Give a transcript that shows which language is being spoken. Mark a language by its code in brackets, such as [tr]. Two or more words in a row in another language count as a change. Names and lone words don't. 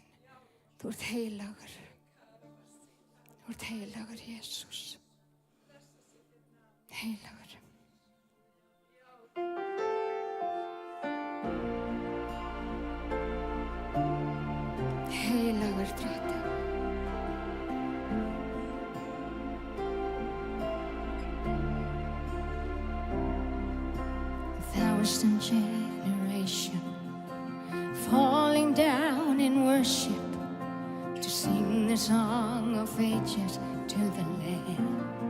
[is] Þú ert heilagur. Þú ert heilagur, Jesús. Heilagur. Heilagur, Drottinn. [en] Thousand generation falling down in worship to sing the song of ages to the Lamb,